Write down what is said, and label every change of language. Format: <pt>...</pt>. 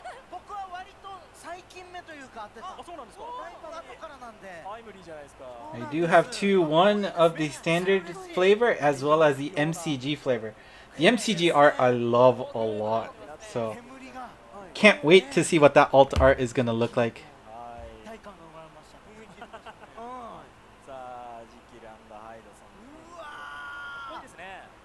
<ja>僕は割と最近目というか当てた。あ、そうなんですか。だいぶ後からなんで。タイムリーじゃないですか。</ja> <en>I do have two, one of the standard flavor as well as the MCG flavor. The MCG art I love a lot, so can't wait to see what that alt art is gonna look like.</en> <ja>体感が生まれました。さあ、ジキランドハイドさん。うわー。いいですね。</ja>